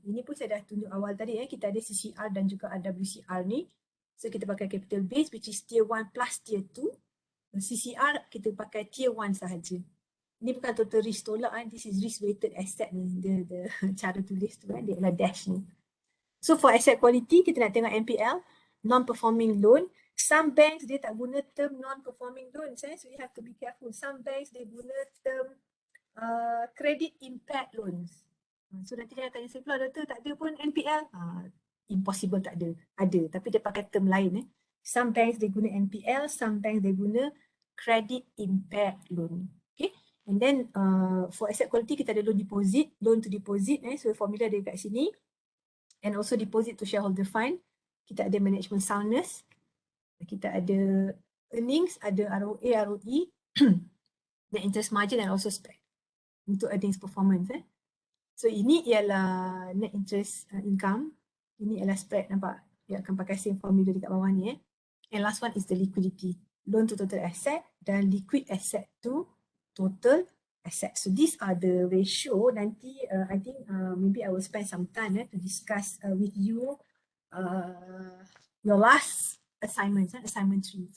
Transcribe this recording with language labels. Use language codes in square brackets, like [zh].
[ms] Ini pun saya dah tunjuk awal tadi kita ada CCR dan juga RWCR ni. [en] So [ms] kita pakai [en] capital base which is tier 1 plus tier 2. [ms] CCR kita pakai tier 1 sahaja. Ini bukan total risk tolak [en] this is risk weighted asset [ms] ni. Dia cara tulis tu dia adalah dash ni. [en] So for asset quality, [ms] kita nak tengok NPL. [en] non-performing loan. Some banks [ms] dia tak guna [en] term non-performing loan, so you have to be careful. Some banks [ms] dia guna [en] term credit impaired loans. [ms] So nanti dia tanya saya pula, doktor tak ada pun NPL? Impossible tak ada. Ada, tapi dia pakai term lain. [en] Some banks [ms] dia guna NPL, some banks dia guna credit impaired loan. Okay. [en] And then for asset quality [ms] kita ada [en] loan deposit, loan to deposit. So formula [ms] dia kat sini. [en] And also deposit to shareholder fund. [ms] Kita ada [en] management soundness. Kita ada earnings, ada ROA, ROE, net interest margin and also spread [ms] untuk [en] earnings performance. [ms] So ini ialah net interest income. Ini ialah spread, nampak? Dia akan pakai same formula dekat bawah ni. [en] And last one is the liquidity. Loan to total asset [ms] dan [en] liquid asset to total asset. So these are the ratio. [ms] Nanti [en] I think maybe I will spend some time to discuss with you your last assignment, assignment 3.